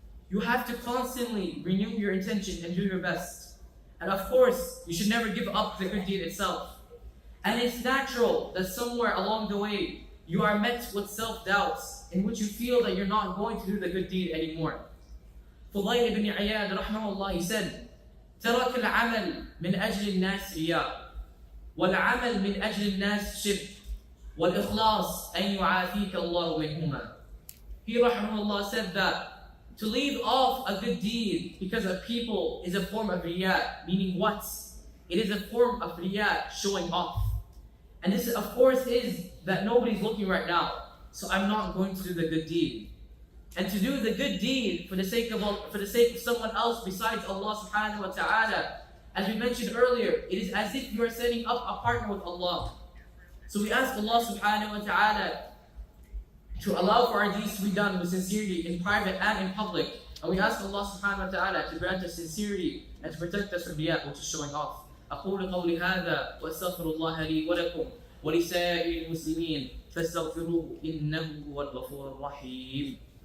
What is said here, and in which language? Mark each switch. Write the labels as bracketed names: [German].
[English] You have to constantly renew your intention and do your best. And of course, you should never give up the good deed itself. And it's natural that somewhere along the way, you are met with self-doubts in which you feel that you're not going to do the good deed anymore. Fudayl ibn Iyad rahmahullah, he said, [Arabic] ترك العمل من أجل الناس رياء والعمل من أجل الناس شرك وَالْإِخْلَاص أَنْ يُعَافِيكَ اللَّهُ مِنْهُمَا. [English] He rahmahullah said that to leave off a good deed because of people is a form of Riya, meaning what? It is a form of Riya, showing off. And this of course is that nobody's looking right now, so I'm not going to do the good deed. And to do the good deed for the sake of someone else besides Allah subhanahu wa ta'ala, as we mentioned earlier, it is as if you are setting up a partner with Allah. So we ask Allah subhanahu wa ta'ala to allow for our deeds to be done with sincerity in private and in public. And we ask Allah subhanahu wa ta'ala to grant us sincerity and to protect us from riya, which is showing off. [Arabic] أقول قولي هذا وأستغفر الله لي ولكم ولسائر المسلمين فاستغفروه إنه هو الغفور الرحيم.